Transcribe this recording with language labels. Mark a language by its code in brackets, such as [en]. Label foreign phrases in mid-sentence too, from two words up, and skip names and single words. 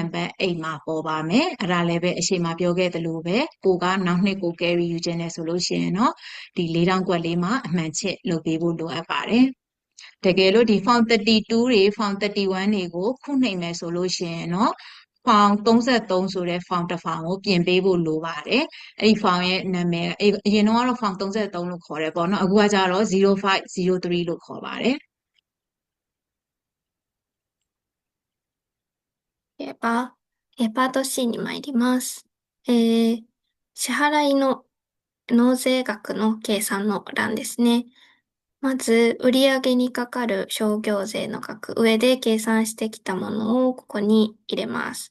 [my] ပါတ်8မှာပေါ်ပါမယ်အဲ့ဒါလည်းပဲအရှိမပြောခဲ့သလိုပဲကိုကနောက်နှစ်ကို carry ယူခြင်းနဲ့ဆိုလို့ရှိရင်တော့ဒီ4000ကွက်လေးမှာအမှန်ချစ်လုပ်ပေးဖို့လိုအပ်ပါတယ်တကယ်လို့ဒီ form 32တွေ form 31တွေကိုခုနှိမ်မယ်ဆိုလို့ရှိရင်တော့ form 33ဆိုတဲ့ form တစ် form ကိုပြင်ပေးဖို့လိုပါတယ်အဲ့ဒီ form ရဲ့နာမည်အရင်တော့ form 33လို့ခေါ်တယ်ပေါ့နော်အခုကကျတော့0503လို့ခေါ်ပါတယ် [ja] では、パート C に参ります。支払いの納税額の計算の欄ですね。まず、売上にかかる商業税の額、上で計算してきたものをここに入れます。